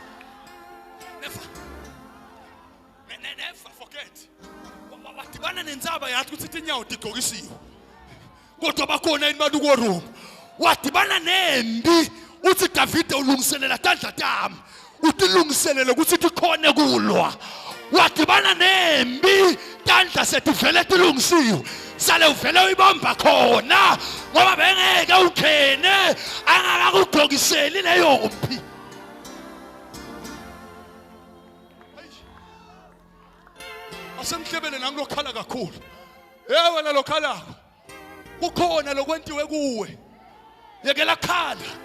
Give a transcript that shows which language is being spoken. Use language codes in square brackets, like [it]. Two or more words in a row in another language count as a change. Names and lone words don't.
[en] never forget [ss] wadibana nendzaba yathi ukuthi tinyawo tigqokisiwe kodwa bakhona abantu kuRoma wadibana nembi uthi Davide ulungiselela tandla tami utilungiselele ukuthi tikhone kulwa wadibana nembi tandla setivele tilungisiwe sale uvele uyibamba khona ngoba bengeke ukhene angakakugqokiseli leyo mpi asemhlebele nami lokhala kakhulu wena lokhalako kukhona lokwentiwe kuwe yekela khala